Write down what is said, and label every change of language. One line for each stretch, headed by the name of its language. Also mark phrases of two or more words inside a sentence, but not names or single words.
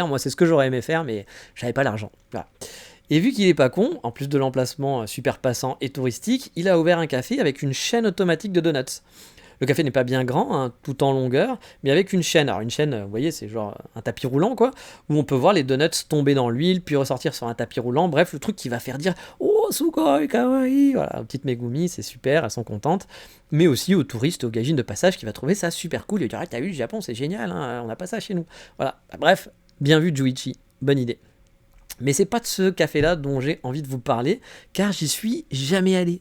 French: Moi c'est ce que j'aurais aimé faire, mais j'avais pas l'argent, voilà. Et vu qu'il est pas con, en plus de l'emplacement super passant et touristique, il a ouvert un café avec une chaîne automatique de donuts. Le café n'est pas bien grand, hein, tout en longueur, mais avec une chaîne. Alors une chaîne, vous voyez, c'est genre un tapis roulant, quoi, où on peut voir les donuts tomber dans l'huile, puis ressortir sur un tapis roulant. Bref, le truc qui va faire dire « Oh,
Japanese: すごい、かわいい !»
French: Voilà, aux petites Megumi, c'est super, elles sont contentes. Mais aussi aux touristes, aux gaijins de passage qui va trouver ça super cool. Et dire « Ah, t'as vu le Japon, c'est génial, hein, on n'a pas ça chez nous. » Voilà, bref, bien vu Juichi, bonne idée. Mais c'est pas de ce café-là dont j'ai envie de vous parler, car j'y suis jamais allé.